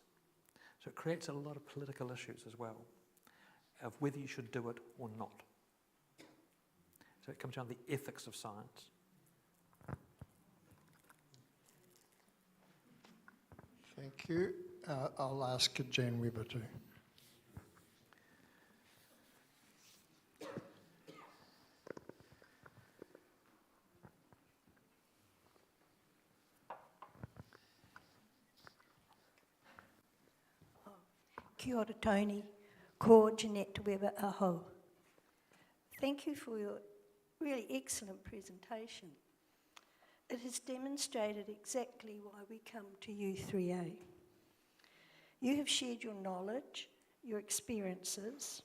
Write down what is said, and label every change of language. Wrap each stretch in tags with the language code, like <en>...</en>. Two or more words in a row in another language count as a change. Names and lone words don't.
<en>So it creates a lot of political issues as well, of whether you should do it or not. So it comes down to the ethics of science. Thank you. I'll ask Jane Weber too.</en> <mi>Kia ora Tony, ko Jeanette Weber aho.</mi> <en>Thank you for your really excellent presentation. It has demonstrated exactly why we come to U3A. You have shared your knowledge, your experiences.</en>